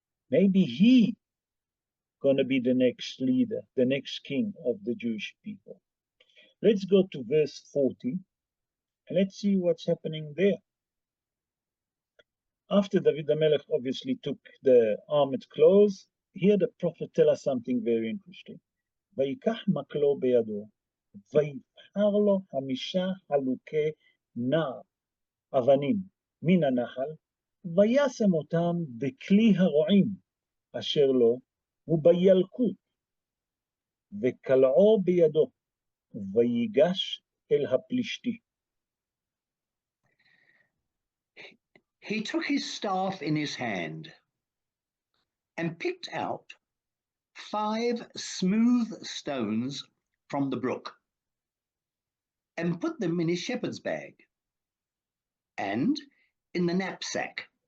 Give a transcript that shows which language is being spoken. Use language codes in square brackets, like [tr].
[en] Maybe he gonna be the next leader, the next king of the Jewish people. Let's go to verse 40 and let's see what's happening there. After David HaMelech obviously took the armored clothes, here the prophet tells us something very interesting. [he] ויקח מקלו בידו, ויבחר לו 5 חלוקי נער אבנים מן הנחל, וישם אותם בכלי הרועים אשר לו, ובילקוט, וקלעו בידו, ויגש אל הפלישתי. [en] He took his staff in his hand and picked out 5 smooth stones from the brook and put them in his shepherd's bag and in the knapsack.